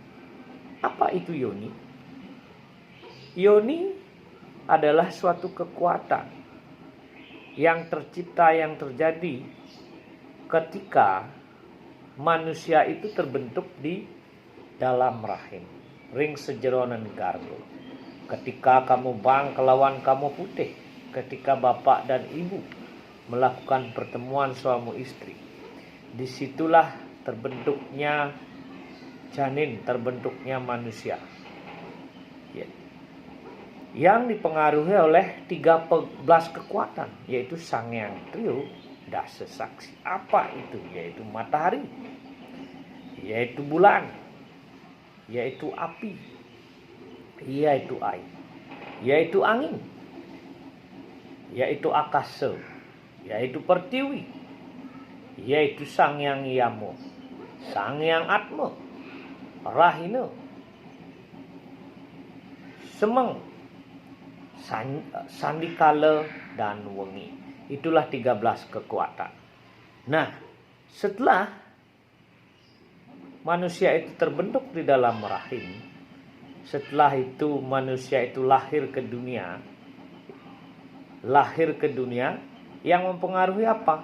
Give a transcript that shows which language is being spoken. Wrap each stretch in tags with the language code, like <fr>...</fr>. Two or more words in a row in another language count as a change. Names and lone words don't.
<id>Apa itu yoni? Yoni adalah suatu kekuatan yang tercipta, yang terjadi ketika manusia itu terbentuk di dalam rahim,</id> <ban>ring sejeronan gargo.</ban> <id>Ketika</id> <ban>kamu bang kelawan kamu putih,</ban> <id>ketika bapak dan ibu melakukan pertemuan suami istri, disitulah terbentuknya janin, terbentuknya manusia, yang dipengaruhi oleh 13 kekuatan, yaitu Sangyang Trio, Dasa Saksi. Apa itu? Yaitu matahari, yaitu bulan, yaitu api, yaitu air, yaitu angin, yaitu akasa, yaitu pertiwi, yaitu Sangyang Yamo, Sangyang Atma, Rahina, Semeng, Sandikala, dan Wengi. Itulah 13 kekuatan. Nah, setelah manusia itu terbentuk di dalam rahim, Setelah itu manusia itu lahir ke dunia. Lahir ke dunia yang mempengaruhi apa?</id>